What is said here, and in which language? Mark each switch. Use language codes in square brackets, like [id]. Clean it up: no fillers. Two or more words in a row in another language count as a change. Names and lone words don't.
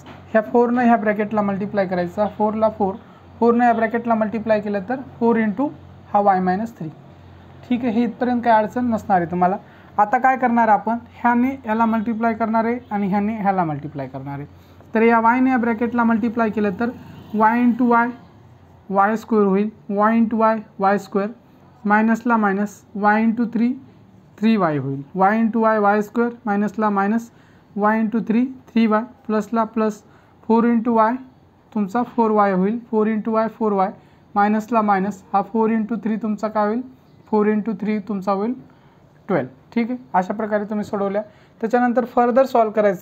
[mr] ह्या 4नं ह्या ब्रॅकेटला मल्टिप्लाय करायचा, 4ला 4नं या ब्रॅकेटला मल्टिप्लाय केलं तर 4 × हा y-3. ठीक आहे, हे इथपर्यंत काय अडचण नसणार आहे तुम्हाला. आता काय करणार आपण, ह्याने याला मल्टिप्लाय करणार आहे आणि ह्याने ह्याला मल्टिप्लाय करणार आहे. तर या वायने या ब्रॅकेटला मल्टिप्लाय केलं तर y × y y² होईल, y × y y², मायनसला मायनस y × 3 3y होईल, y × y y² मायनसला मायनस y × 3 3y प्लसला प्लस 4 × y तुमचा 4y होईल, 4 × y 4y मायनसला मायनस हा 4 × 3 तुमचा काय होईल, 4 × 3 तुमचा होईल 12. ठीक आहे, अशा प्रकारे तुम्ही सोडवल्या. त्याच्यानंतर [en] further solve [mr] करायचं.